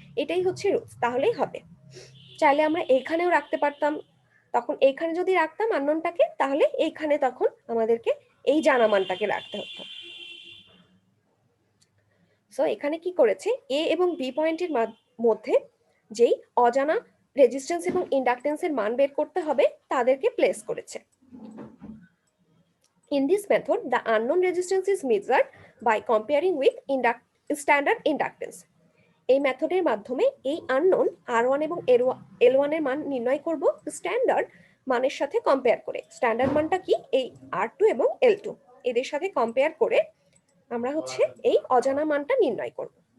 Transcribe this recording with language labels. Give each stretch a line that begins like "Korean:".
Bangla: এটাই হচ্ছে রুলস, তাহলেই হবে। চাইলে আমরা এইখানেও রাখতে পারতাম, তখন এইখানে যদি রাখতাম আননোনটাকে, তাহলে এইখানে তখন আমাদেরকে এই জানা মানটাকে রাখতে হতো। সো এখানে কি করেছে, এ এবং বি পয়েন্টের মধ্যে যেই অজানা রেজিস্ট্যান্স এবং ইন্ডাকটেন্সের মান বের করতে হবে তাদেরকে প্লেস করেছে।
English: In this method, the unknown resistance is measured by comparing with standard inductance.
Bangla: এই মেথডের মাধ্যমে এই আননোন R1 এবং L1 এর মান নির্ণয় করব স্ট্যান্ডার্ড মানের সাথে কম্পেয়ার করে। স্ট্যান্ডার্ড মানটা কি, এই R2 এবং L2, এদের সাথে কম্পেয়ার করে আমরা হচ্ছে এই অজানা মানটা নির্ণয় করব।